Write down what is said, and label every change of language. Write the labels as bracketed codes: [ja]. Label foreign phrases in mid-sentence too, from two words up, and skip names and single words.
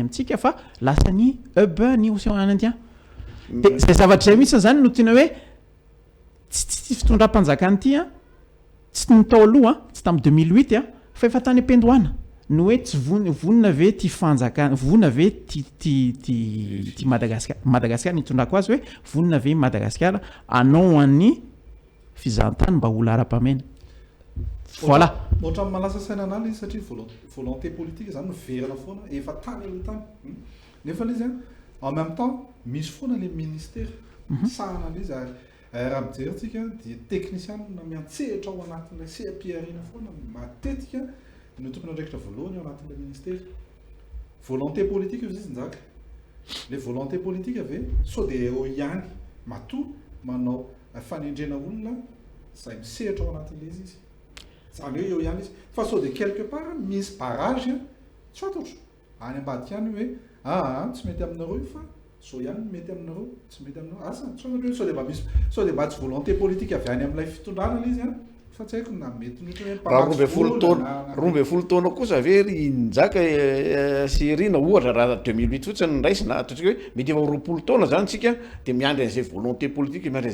[mg] amintsika fa lasa ny hub ny océan Indien de zay zavatra zay mihitsy zany no tena hoe tsy fitondram-panjakana ty tsy nitao aloha tsy tamin'ny 2008 fa efa tany ampendohana no hoe tsy vonona ve ty fanjakana vonona ve ty Madagasikara nitondrako azy hoe vonona ve Madagasikara anao an'ny fizahan-tany mba olo ara-pamena voilà ohatra malasa saina an'ala izy satria [fr] volonté politique [mg] zany miverina foana efa tany aloha tany nefa izy [fr] en même temps [mg] misy foana [fr] le ministère [mg] sahana an'izy raha mijeritsika dia technicien miantsehatra ao anatin'ilay CPR-ina foana matetika no tokony andraikitra voalohany ao anatin'ilay ministère [fr] volonté politique [mg] io izy njaka [fr] le volonté politique [mg] ave sao dia eo ihany matoa manao fanendrena olona zay misehatra ao anatin'ilay izy zany hoe eo ihany izy fa sao dia [fr] quelque part [mg] misy barrage tsy fatotro any ambadika ihany hoe tsy mety aminareo fa sao ihany mety aminareo tsy mety aminareo asa tsy sao dia mba misy sao dia mba tsy [fr] volonté politique [mg] avy any amin'ilay fitondrana ilay izy fa tsy haiko na mety raha 12 taona kosa ve ry njaka sy rina ohatra raha 2008 fotsiny nraisina atrika hoe mety efa 20 taona zany tsika de miandry an'izay [fr] volonté politique [mg] miandry